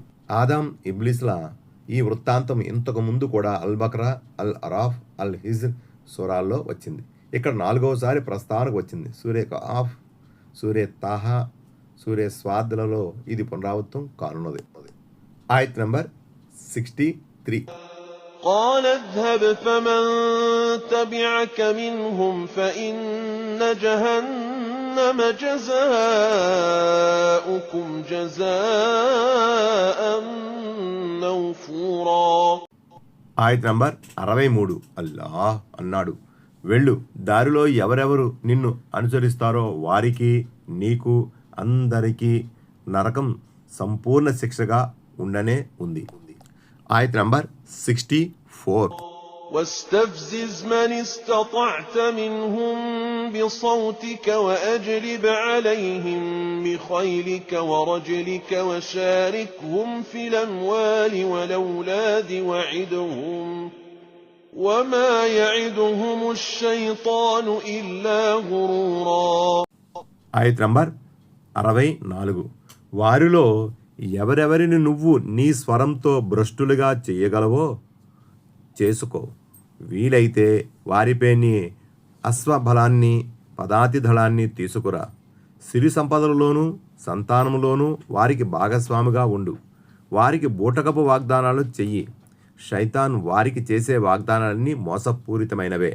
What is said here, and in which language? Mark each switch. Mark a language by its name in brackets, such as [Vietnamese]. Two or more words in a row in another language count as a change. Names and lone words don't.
[Telugu] ఆదాం ఇబ్లీస్ల ఈ వృత్తాంతం ఇంతకు ముందు కూడా అల్ బక్రా, అల్ అరాఫ్, అల్ హిజ్ర్ సూరాల్లో వచ్చింది. ఇక్కడ 4వసారి ప్రస్తావనకు వచ్చింది. సూరే ఆఫ్, సూరే తాహా, సూరే స్వాద్లలో ఇది పునరావృతం కానున్నది. ఆయత్ నంబర్ 63. [Arabic] قَالَ اذْهَبْ فَمَن تَبِعَكَ مِنْهُمْ فَإِنَّ جَهَنَّمَ جَزَاؤُكُمْ جَزَاءً مَوْفُورًا. [Telugu] ఆయత్ నంబర్ 63. అల్లాహ్ అన్నాడు, వెళ్ళు, దారిలో ఎవరెవరు నిన్ను అనుసరిస్తారో వారికి నీకు అందరికీ నరకం సంపూర్ణ శిక్షగా ఉండనే ఉంది. ఆయత్ నంబర్ 64. واستفزز من استطعت منهم بصوتك وأجلب عليهم بخيلك ورجلك وشاركهم في الأموال والأولاد وعدهم وما يعدهم الشيطان إلا غرورا. ఆయత్ నంబర్ 64. వారిలో ఎవరెవరిని నువ్వు నీ స్వరంతో భ్రష్టులుగా చేయగలవో చేసుకో, వీలైతే వారిపై నీ అశ్వబలాన్ని పదాతి దళాన్ని తీసుకురా, సిరి సంపదలలోనూ సంతానంలోనూ వారికి భాగస్వామిగా ఉండు, వారికి బూటకపు వాగ్దానాలు చెయ్యి, శైతాన్ వారికి చేసే వాగ్దానాలన్నీ మోసపూరితమైనవే.